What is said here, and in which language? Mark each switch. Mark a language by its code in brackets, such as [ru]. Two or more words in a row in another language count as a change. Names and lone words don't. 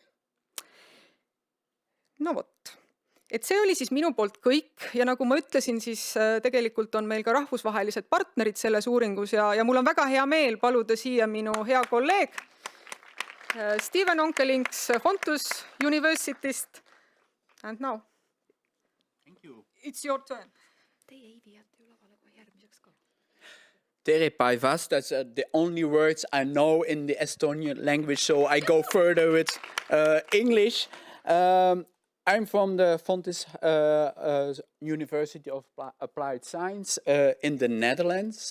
[et] No vot. Et see oli siis minu poolt kõik ja nagu ma ütlesin, siis tegelikult on meil ka rahvusvahelised partnerid selles uuringus ja mul on väga hea meel paluda siia minu hea kolleeg Steven Onkelings Fontys Universityst. [en] And now, thank you. It's your turn. [et] Tere päivast, [en] that's the only words I know in the Estonian language, so I go further with English. I'm from the Fontys University of Applied Science in the Netherlands.